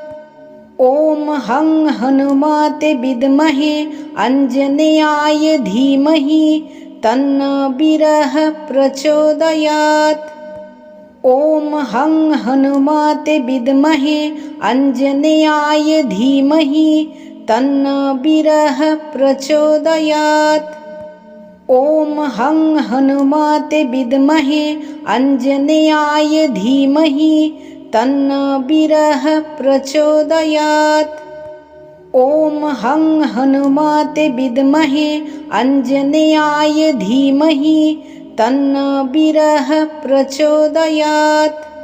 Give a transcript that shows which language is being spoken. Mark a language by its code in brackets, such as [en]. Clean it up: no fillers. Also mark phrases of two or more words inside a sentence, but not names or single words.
[sa] ॐ हं हनुमते विद्महे आञ्जनेयाय धीमहि तन्नो वीरः प्रचोदयात्। ॐ हं हनुमते विद्महे आञ्जनेयाय धीमहि तन्नो वीरः प्रचोदयात्। ॐ हं हनुमते विद्महे आञ्जनेयाय धीमहि तन्नो वीरः प्रचोदयात्। ॐ हं हनुमते विद्महे आञ्जनेयाय धीमहि तन्नो वीरः प्रचोदयात्।